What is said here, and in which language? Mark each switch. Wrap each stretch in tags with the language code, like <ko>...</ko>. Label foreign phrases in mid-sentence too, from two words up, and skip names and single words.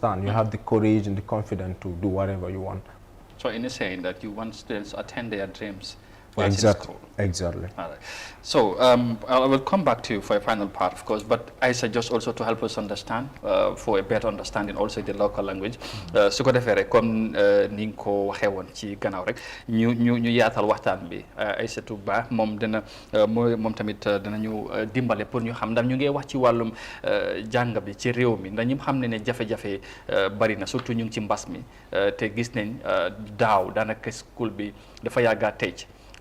<en>You have the courage and the confidence to do whatever you want. So in a saying that you want students to attain their dreams. Exactly. All right. So I will come back to you for a final part, of course, but I suggest also to help us understand, for a better understanding also the local language.</en> <wo>Su ko defee rek comme ni nga ko waxee woon ci gannaaw rek ñu yaatal waxtaan bi. Aïssatou Ba moom tamit dinañu dimbale pour ñu xam ndax ñu ngi wax ci wàllum jàng bi ci réew mi ndax ñi xam ne jafe-jafe bari na, surtout ñu ngi ci mbas mi te gis nañ daaw daanaka school bi dafa yàgga tëj.</wo>